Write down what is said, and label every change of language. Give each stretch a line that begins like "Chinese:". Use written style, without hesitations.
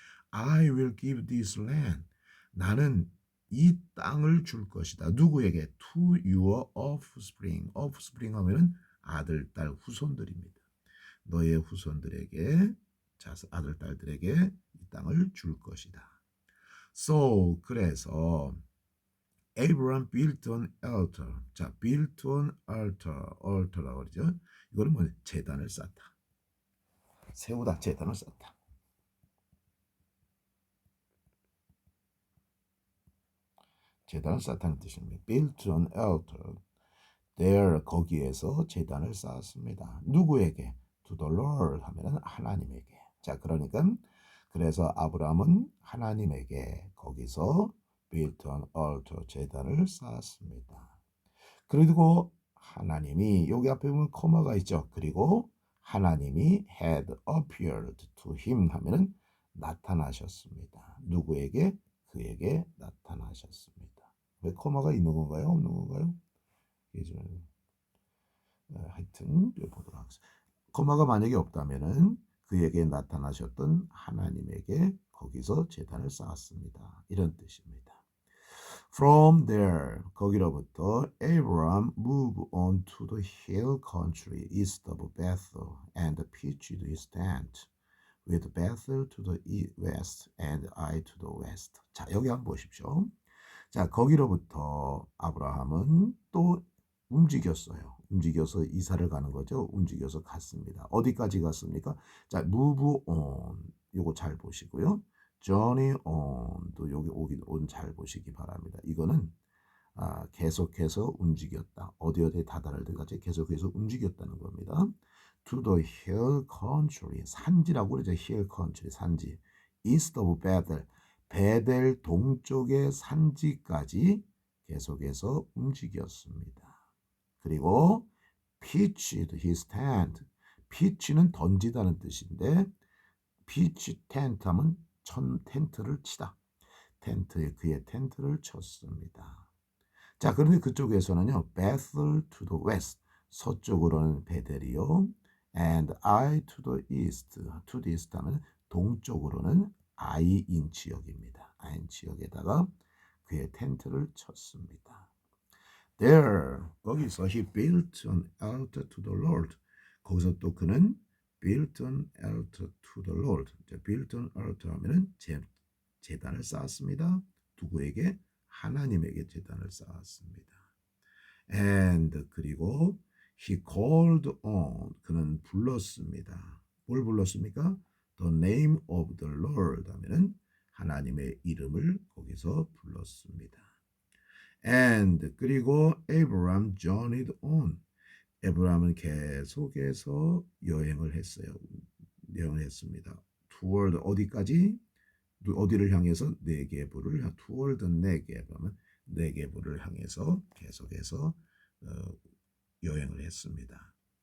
English: I will give this land.
Korean: 나는 이 땅을 줄 것이다. 누구에게?
English: To your offspring.
Korean: offspring 하면은 아들, 딸, 후손들입니다. 너의 후손들에게, 아들, 딸들에게 이 땅을 줄 것이다.
English: So,
Korean: 그래서
English: Abraham built an altar.
Korean: 자,
English: built an altar
Korean: 라고 그러죠. 이거는 뭐 제단을 쌓다. 세우다, 제단을 쌓다. 제단을 쌓다는 뜻입니다.
English: built an altar.
Korean: there 거기에서 제단을 쌓았습니다. 누구에게?
English: to the Lord
Korean: 하면은 하나님에게. 자, 그러니까 그래서 아브라함은 하나님에게 거기서
English: built an altar
Korean: 제단을 쌓았습니다. 그리고 하나님이 여기 앞에 보면 코마가 있죠. 그리고 하나님이
English: had appeared to him
Korean: 하면은 나타나셨습니다. 누구에게? 그에게 나타나셨습니다. 왜 코마가 있는 건가요? 없는 건가요? 하여튼 보도록 하겠습니다. 코마가 만약에 없다면은 그에게 나타나셨던 하나님에게 거기서 제단을 쌓았습니다. 이런 뜻입니다.
English: From there,
Korean: 거기로부터
English: Abraham moved on to the hill country east of Bethel and pitched his tent, with Bethel to the west and Ai to the west.
Korean: 자, 여기 한번 보십시오. 자, 거기로부터 아브라함은 또 움직였어요. 움직여서 이사를 가는 거죠. 움직여서 갔습니다. 어디까지 갔습니까? 자,
English: move on.
Korean: 요거 잘 보시고요.
English: journey on
Korean: 도 여기 오긴 온 잘 보시기 바랍니다. 이거는 계속해서 움직였다. 어디에 다다를 때까지 계속해서 움직였다는 겁니다.
English: To the hill country.
Korean: 산지라고 그러죠.
English: hill country. 산지. east of Bethel.
Korean: 베델 동쪽의 산지까지 계속해서 움직였습니다.
English: 그리고 pitched his tent.
Korean: pitch는 던지다는 뜻인데
English: pitch tent
Korean: 하면 텐트를 치다. 텐트에 그의 텐트를 쳤습니다. 자, 그런데 그쪽에서는요.
English: Bethel to the west.
Korean: 서쪽으로는 베델이요.
English: And I to the east. to the east
Korean: 하면 동쪽으로는 아이인 지역입니다. 아이인 지역에다가 그의 텐트를 쳤습니다.
English: There,
Korean: 거기서
English: he built an altar to the Lord.
Korean: 거기서 또 그는
English: built an altar to the Lord.
Korean: built an altar 하면은 제단을 쌓았습니다. 누구에게? 하나님에게 제단을 쌓았습니다.
English: And
Korean: 그리고
English: he called on.
Korean: 그는 불렀습니다. 뭘 불렀습니까?
English: The name of the Lord
Korean: 하면은 하나님의 이름을 거기서 불렀습니다.
English: And
Korean: 그리고
English: Abraham journeyed on.
Korean: 에브라함은 계속해서 여행을 했어요. 여행을 했습니다.
English: toward
Korean: 어디까지? 어디를 향해서? 네게부를 toward 네게부 하면 네게부를 향해서 계속해서 여행을 했습니다.